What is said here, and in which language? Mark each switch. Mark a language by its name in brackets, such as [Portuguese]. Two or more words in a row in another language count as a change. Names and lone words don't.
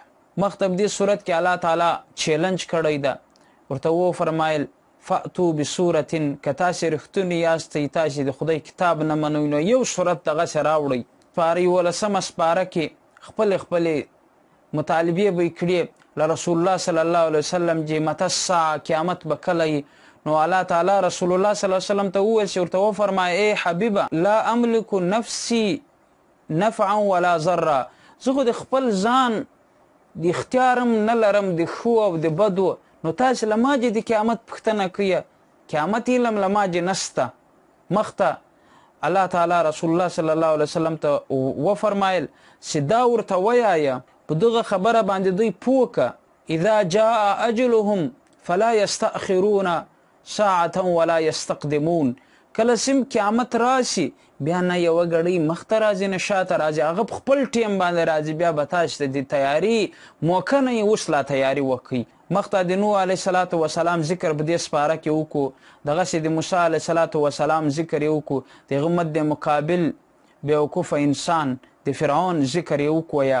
[Pashto] مخته په دې صورت کې الله تعالی چیلنج کړی ده، ورته وفرمایل [Arabic] فأتو بسورة [Pashto] که تاسې رښتونې یاستئ، تاسې د خدای کتاب نه منئ نو یو صورت دغسې راوړئ. سپاره 11 سپاره کې خپلې مطالبې به یې کړې له رسول الله [Arabic] صلی الله علیه وسلم [Pashto] چې [Arabic] مته الساعه [Pashto] قیامت به کله وي. نو الله تعالی رسول الله [Arabic] صلی الله علیه وسلم [Pashto] ته وویل چې ورته وفرمایه [Arabic] ای حبیبه لا املک نفسي نفعا ولا ضرا، [Pashto] زه خو د خپل ځان د اختیارم نه لرم د ښو او د بدو، نو تاسې له ما چې د قیامت پوښتنه کوي، قیامت علم له ما چې نسته. مخته الله تعالی رسول الله [Arabic] صلی الله علیه وسلم [Pashto] ته وفرمایل چې دا ورته ویایه په دغه خبره باندې دوی پوه که [Arabic] اذا جاء اجلهم فلا یستأخرون ساعة ولا یستقدمون، [Pashto] کله سم قیامت راشي بیا نه یوه ګړۍ مخته راځي نه شاته راځي، هغه په خپل ټیم باندې راځي، بیا به تاسو ته د تیاري موقع نه یې اوس لا تیاري وکړئ. مخته د نوح [Arabic] علیه السلام [Pashto] ذکر په دې سپاره کې وکړو، دغسې د موسی [Arabic] علیه السلام [Pashto] ذکر یې وکړو، د هغه مد مقابل بیوقوفه انسان د فرعون ذکر یې وکړو.